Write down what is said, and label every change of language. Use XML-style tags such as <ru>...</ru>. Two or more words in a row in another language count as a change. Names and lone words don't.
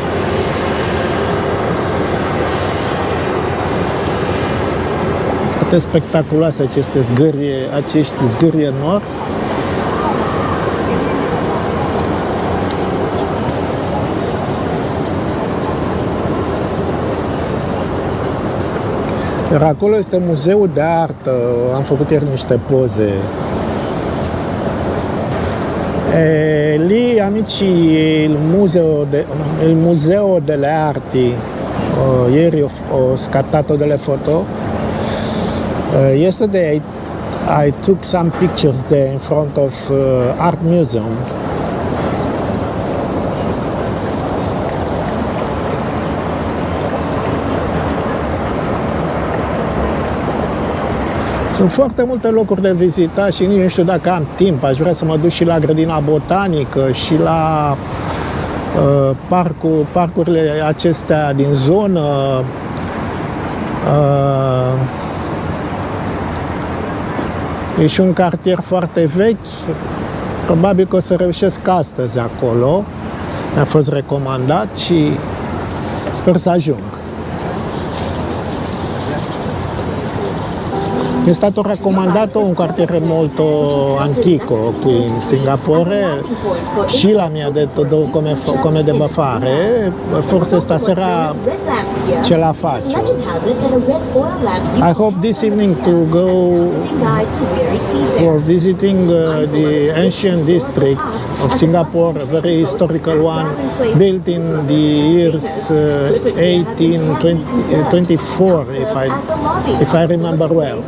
<ro>Spectaculoase acești zgârie nori. Iar acolo este muzeul de artă, am făcut ieri niște poze.</ro> <it>Lì, amici, il museo delle arti, ieri ho scattato delle foto.</it> <en>Yesterday I took some pictures there in front of Art Museum.</en> <ro>Sunt foarte multe locuri de vizitat și nici nu știu dacă am timp. Aș vrea să mă duc și la grădina botanică și la parcurile acestea din zonă. E și un cartier foarte vechi, probabil că o să reușesc astăzi acolo, mi-a fost recomandat și sper să ajung.</ro> <it>Mi è stato raccomandato un quartiere molto antico qui in Singapore. Sheila mi ha detto come devo fare, forse stasera ce la faccio.</it> <en>I hope this evening to go for visiting the ancient district of Singapore, a very historical one, built in the years 1824, if I remember well.</en>